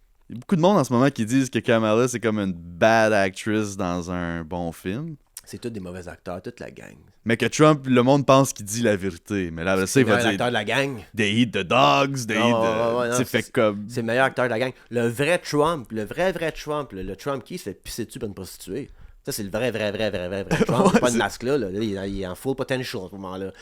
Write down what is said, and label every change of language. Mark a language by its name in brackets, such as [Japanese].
[French] Il y a beaucoup de monde en ce moment qui disent que Kamala, c'est comme une [English] bad actress [French] dans un bon film. C'est tous des mauvais acteurs, toute la gang. Mais que Trump, le monde pense qu'il dit la vérité. Mais là, c'est il va dire... acteur de la gang. [English] They eat the dogs, they eat the... [French] C'est fait comme... C'est le meilleur acteur de la gang. Le vrai Trump, le vrai Trump, le Trump qui se fait pisser dessus par une prostituée. Ça, c'est le vrai Trump. C'est pas une masque là. Il est en [English] full potential [French] à ce moment-là.